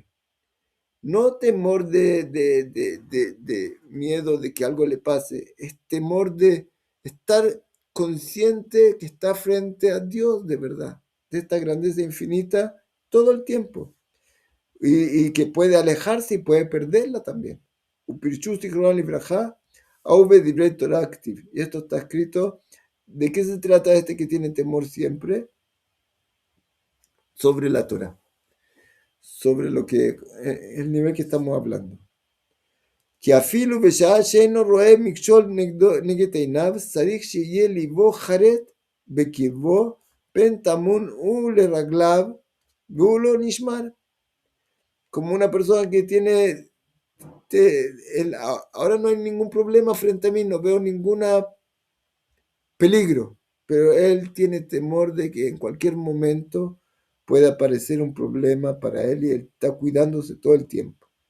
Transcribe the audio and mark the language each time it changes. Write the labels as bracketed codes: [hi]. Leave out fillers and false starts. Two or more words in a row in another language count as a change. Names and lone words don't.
[es] No temor de miedo de que algo le pase, es temor de estar consciente que está frente a Dios de verdad, de esta grandeza infinita todo el tiempo, y que puede alejarse y puede perderla también. Y esto está escrito. ¿De qué se trata este que tiene temor siempre? Sobre la Torah, sobre el nivel que estamos hablando. [he] כי אפילו בשעה שאינו רואה מכשול נגד עיניו, צריך שיהיה ליבו חרד בקרבו, פן טמון הוא לרגליו, והוא לא נשמר. [es] Como una persona que tiene, ahora no hay ningún problema frente a mí, no veo ningún peligro, pero él tiene temor de que en cualquier momento pueda aparecer un problema para él y él está cuidándose todo el tiempo.